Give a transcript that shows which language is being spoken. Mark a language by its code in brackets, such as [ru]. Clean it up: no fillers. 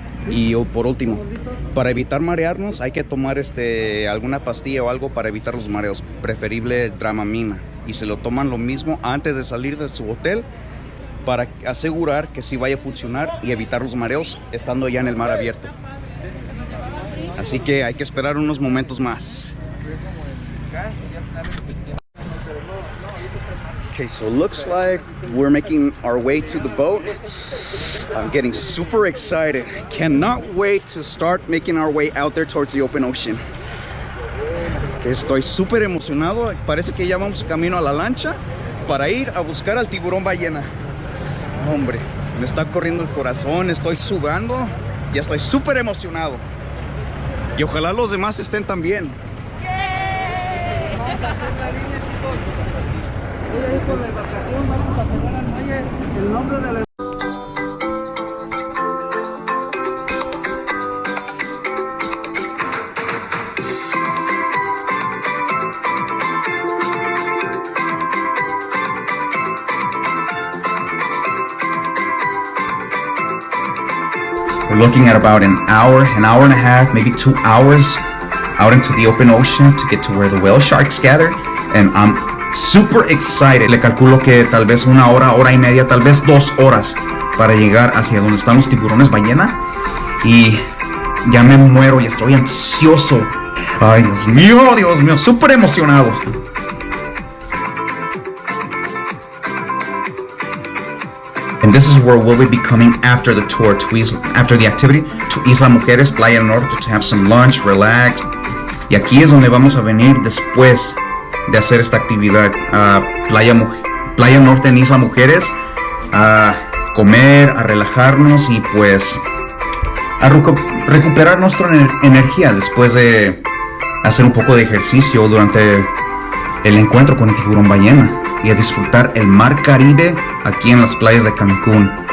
[es] Y por último, para evitar marearnos hay que tomar alguna pastilla o algo para evitar los mareos, preferible Dramamina, y se lo toman lo mismo antes de salir de su hotel para asegurar que sí vaya a funcionar y evitar los mareos estando ya en el mar abierto. Así que hay que esperar unos momentos más. [en] Okay, so it looks like we're making our way to the boat. I'm getting super excited. Cannot wait to start making our way out there towards the open ocean. [es] Estoy súper emocionado. Parece que ya vamos camino a la lancha para ir a buscar al tiburón ballena. Hombre, me está corriendo el corazón, estoy sudando. Ya estoy súper emocionado. Y ojalá los demás estén también. Vamos a hacer la línea, chicos. Voy a ir por la embarcación, vamos a pegar al muelle el nombre de la... [en] We're looking at about an hour and a half, maybe 2 hours out into the open ocean to get to where the whale sharks gather, and I'm super excited. [es] Le calculo que tal vez 1 hora, hora y media, tal vez 2 horas para llegar hacia donde están los tiburones ballena, y ya me muero y estoy ansioso. Ay, Dios mío, súper emocionado. [en] And this is where we'll be coming after the tour, after the activity, to Isla Mujeres, Playa Norte, to have some lunch, relax. [es] Y aquí es donde vamos a venir después de hacer esta actividad, Playa Norte en Isla Mujeres, a comer, a relajarnos y pues a recuperar nuestra energía después de hacer un poco de ejercicio durante el encuentro con el tiburón ballena, y a disfrutar el mar Caribe aquí en las playas de Cancún.